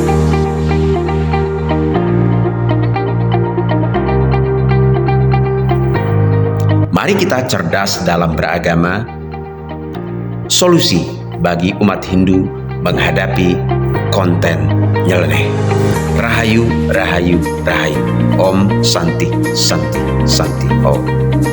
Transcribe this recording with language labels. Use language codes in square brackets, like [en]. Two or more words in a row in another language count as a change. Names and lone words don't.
[id] Mari kita cerdas dalam beragama. Solusi bagi umat Hindu menghadapi konten nyeleneh. [ban] Rahayu, rahayu, rahayu. [sa] Om Santi, Santi, Santi. Om.